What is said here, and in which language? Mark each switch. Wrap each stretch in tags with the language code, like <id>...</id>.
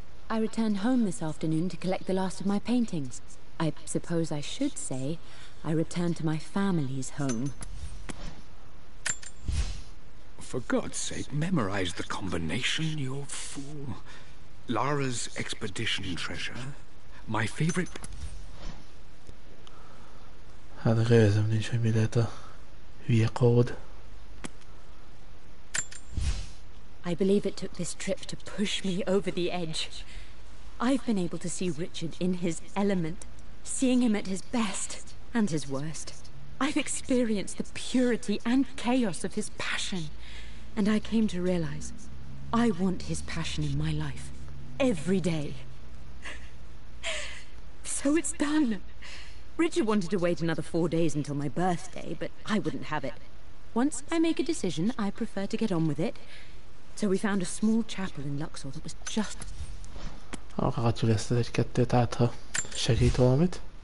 <en>I returned home this afternoon to collect the last of my paintings. I suppose I should say I returned to my family's home. For God's sake, memorize the combination, you fool. Lara's expedition treasure. My favorite...</en> <hu>Hát gőzöm nincs, hogy mi lehet a hülye kód.</hu> <en>I believe it took this trip to push me over the edge. I've been able to see Richard in his element, seeing him at his best and his worst. I've experienced the purity and chaos of his passion, and I came to realize I want his passion in my life every day. So it's done. Richard wanted to wait another 4 days until my birthday, but I wouldn't have it. Once I make a decision, I prefer to get on with it. So we found a small chapel in Luxor that was just...</en> <hu>Akadjuk ezt egy-kettőt át, ha segít valamit.</hu>